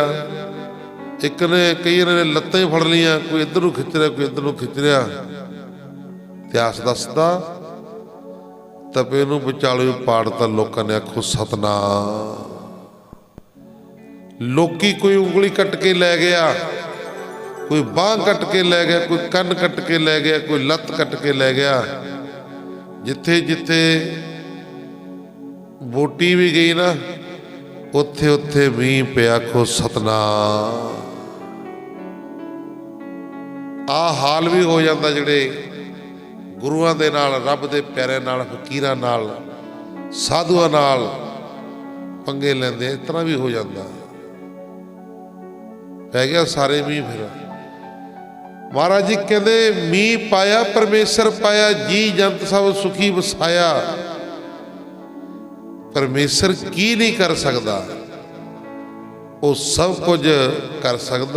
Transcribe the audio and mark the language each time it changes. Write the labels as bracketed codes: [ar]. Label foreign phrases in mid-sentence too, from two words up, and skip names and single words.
[pa] ਇੱਕ ਨੇ ਕਈ ਨੇ ਲੱਤਾਂ ਹੀ ਫੜ ਲਈਆਂ, ਕੋਈ ਇੱਧਰ ਨੂੰ ਖਿੱਚ ਰਿਹਾ, ਕੋਈ ਇੱਧਰ ਨੂੰ ਖਿੱਚ ਰਿਹਾ। ਇਤਿਹਾਸ ਦੱਸਦਾ ਤਪੇ ਨੂੰ ਵਿਚਾਲੇ ਪਾੜਤਾ ਲੋਕਾਂ ਨੇ। ਆਖੋ ਸਤਨਾਮ। ਲੋਕੀ ਕੋਈ ਉਂਗਲੀ ਕੱਟ ਕੇ ਲੈ ਗਿਆ, ਕੋਈ ਬਾਂਹ ਕੱਟ ਕੇ ਲੈ ਗਿਆ, ਕੋਈ ਕੰਨ ਕੱਟ ਕੇ ਲੈ ਗਿਆ, ਕੋਈ ਲੱਤ ਕੱਟ ਕੇ ਲੈ ਗਿਆ। ਜਿੱਥੇ ਜਿੱਥੇ ਬੋਟੀ ਭੀ ਗਈ ਨਾ, ਉੱਥੇ ਉੱਥੇ ਮੀਂਹ ਪਿਆ। ਆਖੋ ਸਤਨਾਮ। ਆ ਹਾਲ ਭੀ ਹੋ ਜਾਤਾ ਜਿਹੜੇ ਗੁਰੂਆਂ ਦੇ ਨਾਲ, ਰੱਬ ਦੇ ਪਿਆਰਿਆਂ ਨਾਲ, ਫ਼ਕੀਰਾਂ ਨਾਲ, ਸਾਧੂਆਂ ਨਾਲ ਪੰਗੇ ਲੈਂਦੇ, [hi] इस तरह भी हो जाता। [pa] ਪੈ ਗਿਆ ਸਾਰੇ ਮੀਂਹ। ਫਿਰ ਮਹਾਰਾਜ ਜੀ ਕਹਿਤੇ ਮੀਂਹ ਪਾਇਆ ਪਰਮੇਸ਼ਰ ਪਾਇਆ, ਜੀਅ ਜੰਤ ਸਭ ਸੁਖੀ ਵਸਾਇਆ। ਪਰਮੇਸ਼ਰ ਕੀ ਨਹੀਂ ਕਰ ਸਕਤਾ? [hi] वो सब कुछ कर सकता।